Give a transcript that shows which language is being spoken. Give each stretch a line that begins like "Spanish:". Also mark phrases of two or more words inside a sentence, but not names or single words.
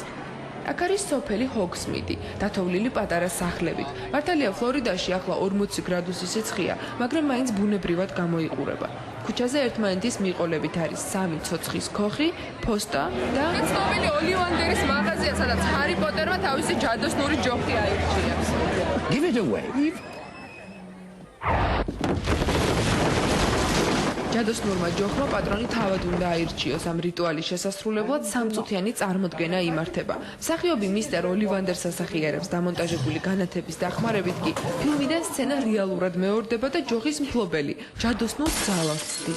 Georgian: აქ არის სოფელი ჰოგსმიტი, დათოვლილი პატარა სახლებით. მართალია ფლორიდაში ახლა 40 გრადუსი სიცხეა, მაგრამ მაინც ბუნებრივად გამოიყურება. ქუჩაზე ერთმანეთის მიყოლებით არის 3 ცოცხლის ქოხი, ფოსტა და ცნობილი ოლივანდერის მაღაზია, სადაც ჰარი პოტერმა თავისი ჯადოსნური ჯოხი აირჩიებს.
English: Give it away.
Georgian: ჯადოსნურმა ჯოხმა პატრონი თავად უნდა აირჩიოს. ამ რიტუალის შესასრულებლად სამწუთიანი წარმოდგენა იმართება. მსახიობი მისტერ ოლივანდერს ასახიერებს დამონტაჟებული განათების დახმარებით კი ფილმიდან სცენა რეალურად მეორდება და ჯოხის მფლობელი ჯადოსნურ ძალას ცდის.